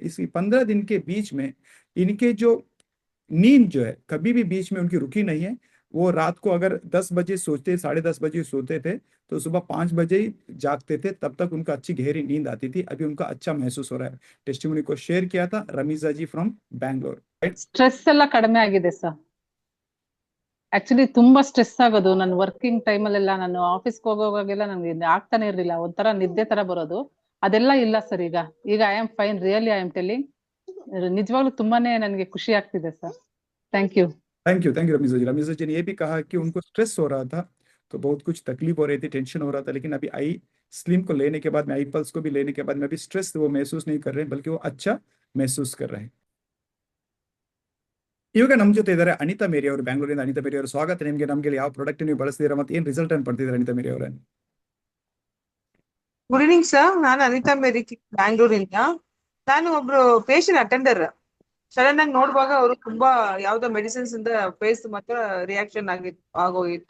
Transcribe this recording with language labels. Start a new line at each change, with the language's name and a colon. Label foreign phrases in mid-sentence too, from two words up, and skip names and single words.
Hindi: इस 15 दिन के बीच में इनके जो नींद जो है कभी भी बीच में उनकी रुकी नहीं है। वो रात को अगर 10 बजे सोते, 10:30 बजे सोते थे, तो सुबह 5 बजे ही जागते थे। तब तक उनका अच्छी गहरी नींद आती थी। अभी उनका अच्छा महसूस हो रहा है। टेस्टिमोनी को शेयर किया था रमीजा जी फ्रॉम बैंगलोर।
Kannada: ಸ್ಟ್ರೆಸ್ ಎಲ್ಲ ಕಡಿಮೆ ಆಗಿದೆ ಸರ್. ಆಕ್ಚುಲಿ ತುಂಬಾ ಸ್ಟ್ರೆಸ್ ಆಗೋದು. ನಾನು ವರ್ಕಿಂಗ್ ಟೈಮಲ್ಲೆಲ್ಲ, ನಾನು ಆಫೀಸ್ಗೆ ಹೋಗೋವಾಗೆಲ್ಲ ನನ್ಗೆ ಆಗ್ತಾನೆ ಇರ್ಲಿಲ್ಲ, ಒಂಥರ ನಿದ್ದೆ ತರ ಬರೋದು. ಅದೆಲ್ಲ ಇಲ್ಲ ಸರ್ ಈಗ. ಈಗ
English: I am fine, really I am telling.
Kannada: ನಿಜವಾಗ್ಲೂ ತುಂಬಾನೇ ನನಗೆ ಖುಷಿ ಆಗ್ತಿದೆ ಸರ್.
English: thank you. thank you
Hindi: रमीजा जी। रमीजा जी ने ये भी कहा कि उनको स्ट्रेस हो रहा था, तो बहुत कुछ तकलीफ हो रही थी, टेंशन हो रहा था, लेकिन अभी आई स्लिम को लेने के बाद में, आई पल्स को भी लेने के बाद में अभी स्ट्रेस वो महसूस नहीं कर रहे हैं, बल्कि वो अच्छा महसूस कर रहे हैं।
Kannada: ಇವಾಗ ನಮ್ಮ ಜೊತೆ ಇದ್ದಾರೆ ಅನಿತಾ ಮೇರಿ ಅವರು, ಬ್ಯಾಂಗ್ಳೂರಿಂದ. ಅನಿತಾ ಮೇರಿ ಅವರು, ಸ್ವಾಗತ ನಿಮಗೆ. ನಮಗೆ ಯಾವ ಪ್ರಾಡಕ್ಟ್ ನೀವು ಬಳಸ್ತೀರಾ ಮತ್ತೆ ಏನ್ ರಿಸಲ್ಟ್ ಅನ್ನು ಪಡ್ತಿದ್ದೀರಾ ಅನಿತಾ ಮೇರಿ ಅವರೇ?
English: good evening sir.
Kannada: ನಾನು ಅನಿತಾ ಮೇರಿ, ಬ್ಯಾಂಗ್ಳೂರಿಂದ. ನಾನು ಒಬ್ರು
English: patient attender.
Kannada: ಸಡನ್ ಆಗಿ ನೋಡುವಾಗ ಅವರು ತುಂಬಾ ಯಾವ್ದೋ ಮೆಡಿಸಿನ್ಸ್ ಇಂದ ಫೇಸ್ ಮಾತ್ರ ರಿಯಾಕ್ಷನ್ ಆಗೋಗಿತ್ತು.